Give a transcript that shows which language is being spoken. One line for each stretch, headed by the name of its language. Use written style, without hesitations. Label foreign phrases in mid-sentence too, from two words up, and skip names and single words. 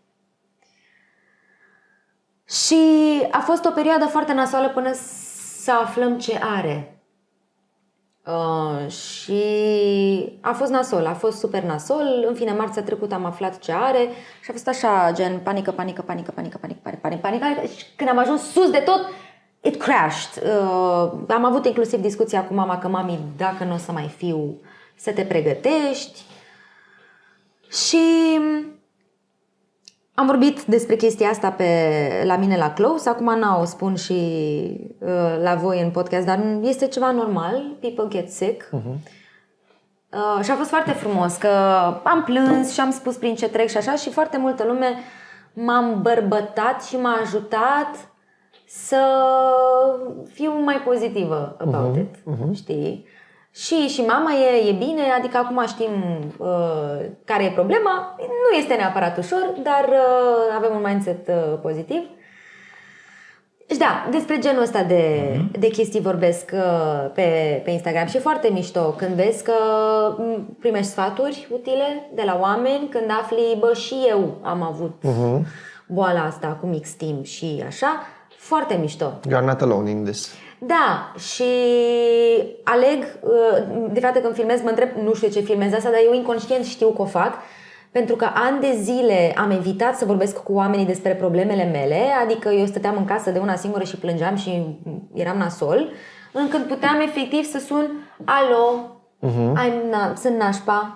Romanian: Și a fost o perioadă foarte nasoală până să aflăm ce are. Și a fost nasol, a fost super nasol. În fine, marțea trecută am aflat ce are și a fost așa, gen panică. Și când am ajuns sus de tot,
English: it crashed.
Romanian: Am avut inclusiv discuția cu mama că mami, dacă nu o să mai fiu, să te pregătești. Și am vorbit despre chestia asta la mine la close. Acum o spun și la voi în podcast, dar este ceva normal.
English: People get sick.
Romanian: Și a fost foarte frumos că am plâns și am spus prin ce trec și așa și foarte multă lume m-a îmbărbătat și m-a ajutat să fiu mai pozitivă
English: about it,
Romanian: știi? Și mama e bine, adică acum știm care e problema. Nu este neapărat ușor, dar avem un mindset pozitiv. Și da, despre genul ăsta de chestii vorbesc pe Instagram și e foarte mișto când vezi că primești sfaturi utile de la oameni, când afli, bă, și eu am avut boala asta cu mix timp și așa, foarte mișto.
English: You are not alone in this.
Romanian: Da, și aleg, de fapt când filmez mă întreb, nu știu ce filmez asta, dar eu inconștient știu că o fac, pentru că ani de zile am evitat să vorbesc cu oamenii despre problemele mele, adică eu stăteam în casă de una singură și plângeam și eram nasol, încât puteam efectiv să sun, alo, sunt nașpa.